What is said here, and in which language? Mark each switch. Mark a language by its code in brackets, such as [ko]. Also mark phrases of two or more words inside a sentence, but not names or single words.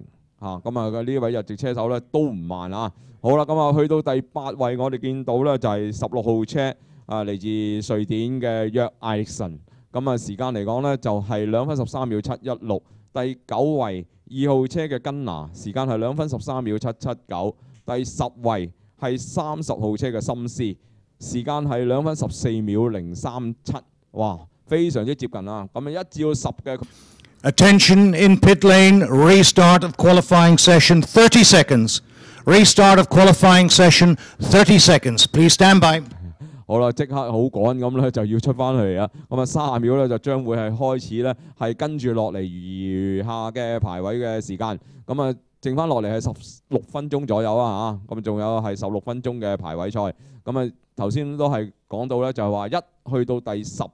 [yue] 咁啊呢位日籍車手咧都唔慢啊！好啦，咁啊去到第8位，我哋見到咧就係16號車嚟自瑞典嘅約艾力臣，咁啊時間嚟講咧就係2分13秒716。第9位2號車嘅根拿，時間係2分13秒779。第10位係30號車嘅森斯，時間係2分14秒037。哇，非常之接近啊！咁啊1至到10嘅。 [en] Attention in pit lane, restart of qualifying session, 30 seconds. Restart of qualifying session, 30 seconds. Please stand by. [yue] 好啦，即刻好趕咁咧就要出翻嚟啊！咁啊30秒咧就將會係開始咧係跟住落嚟餘下嘅排位嘅時間。咁啊剩翻落嚟係16分鐘左右啊嚇，咁仲有係16分鐘嘅排位賽。咁啊頭先都係講到咧就係話一去到第10。